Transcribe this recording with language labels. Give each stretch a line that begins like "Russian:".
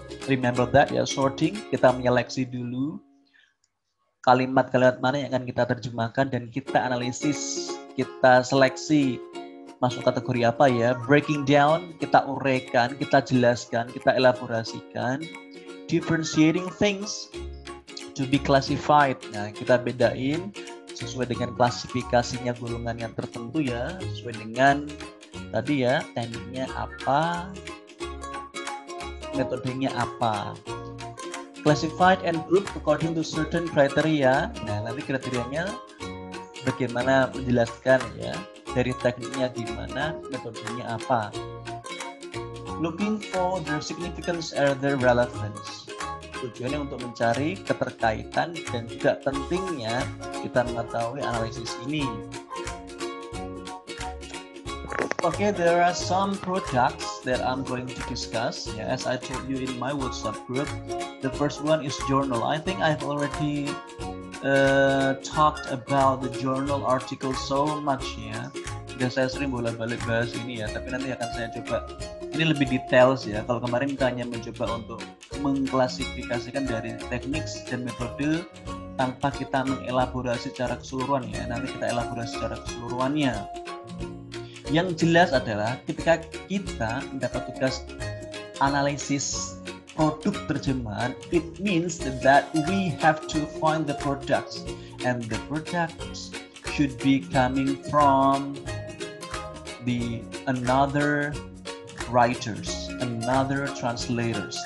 English: Remember that, sorting.
Indonesian: Kita menyeleksi dulu kalimat-kalimat mana yang akan kita terjemahkan dan kita analisis, kita seleksi masuk kategori apa ya.
English: Breaking down,
Indonesian: kita uraikan, kita jelaskan, kita elaborasikan.
English: Differentiating things to be classified.
Indonesian: Nah, kita bedain sesuai dengan klasifikasinya golongan yang tertentu ya, sesuai dengan tadi ya, tekniknya apa, metodenya apa.
English: Classified and grouped according to certain criteria.
Indonesian: Nah, nanti kriterianya bagaimana menjelaskan ya, dari tekniknya gimana, metodenya apa.
English: Looking for their significance or their relevance.
Indonesian: Tujuannya untuk mencari keterkaitan dan juga pentingnya kita mengetahui analisis ini.
English: Okay, there are some products that I'm going to discuss. As I told you in my WhatsApp group, the first one is journal. I think I've already talked about the journal article so much ya.
Indonesian: Udah saya sering bolak-balik bahas ini ya, tapi nanti akan saya coba ini lebih details ya. Kalau kemarin kita hanya mencoba untuk mengklasifikasikan dari teknik dan metode tanpa kita mengelaborasi secara keseluruhan ya. Nanti kita elaborasi secara keseluruhannya. Yang jelas adalah ketika kita mendapat tugas analisis produk terjemahan,
English: it means that we have to find the products, and the products should be coming from the another writers, another translators.